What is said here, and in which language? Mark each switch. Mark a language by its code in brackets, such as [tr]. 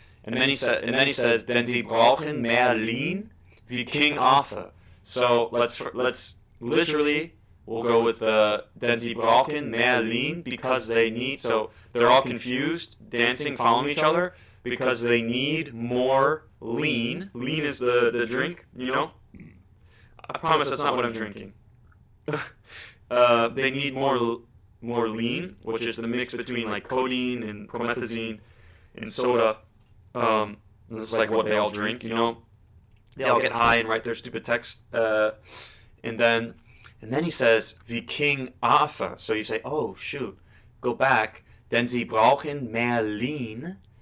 [en] And then he says, [de] denn sie brauchen mehr Lean wie King Arthur. [en] So let's literally. We'll go with [de] denn sie brauchen mehr Lean, [en] because they need, so they're all confused, dancing, following each other, because they need more lean. Lean is the drink, you know? I promise that's not what I'm drinking. They need more more lean, which is the mix between like codeine and promethazine and soda. This is like what they all drink, you know. They all get high and write their stupid text. And then he says, [de] wie King Arthur. [en] So you say, oh shoot, go back. [de] Denn sie brauchen mehr lean.